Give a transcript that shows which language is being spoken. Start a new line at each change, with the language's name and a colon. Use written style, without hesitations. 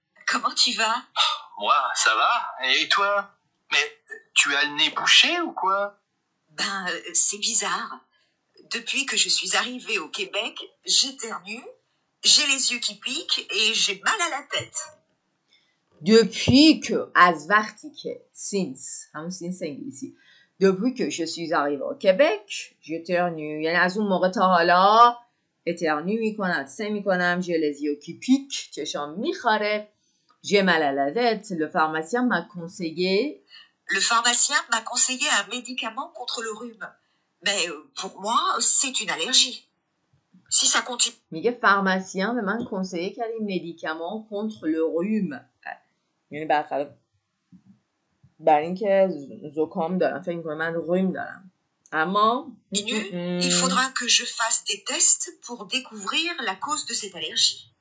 French: Comment tu vas? Moi, ça va. Et toi? Mais tu as le nez bouché ou quoi? Ben, c'est bizarre. Depuis que je suis arrivée au Québec, j'éternue, j'ai les yeux qui piquent et j'ai mal à la tête. Depuis que,
Persian: از وقتی که, since, همون since انگلیسی.
French: Depuis que je suis arrivée au Québec, j'éternue.
Persian: یعنی از اون موقع تا حالا éternue میکنم، سه میکنم،
French: j'ai les yeux qui piquent,
Persian: چشام میخاره,
French: j'ai mal à la tête. Le pharmacien m'a conseillé. Le pharmacien m'a conseillé un médicament contre le rhume. Mais pour moi, c'est une allergie. Si ça continue.
Persian: میگه pharmacien به من conseillé کردی
French: médicament contre le rhume.
Persian: یعنی برخلاف بر اینکه زکام دارم فکر می‌کنم من روم دارم. اما
French: il faudra que je fasse des tests pour découvrir la cause de cette allergie.